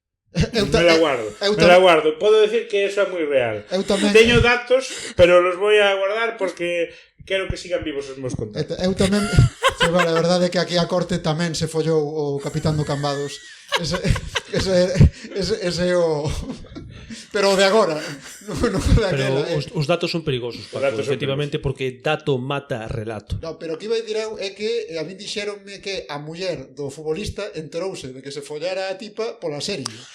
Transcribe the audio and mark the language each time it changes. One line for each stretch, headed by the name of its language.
Spanish: Me la guardo.
Galician: Podo decir que eso é moi real. Teño datos, pero
Spanish: los voy a guardar
Galician: porque quero que sigan vivos os meus contactos. Eu tamén... A verdade é que aquí a corte tamén se follou o capitán do Cambados. Ese é o... Pero o de agora, non de aquela. Pero os datos son perigosos, Paco, efectivamente, porque dato mata relato. No, pero o que
Spanish: iba a dicir
Galician: eu é que a mí dixeronme que a muller do futbolista enterouse de que se follara a tipa pola serie.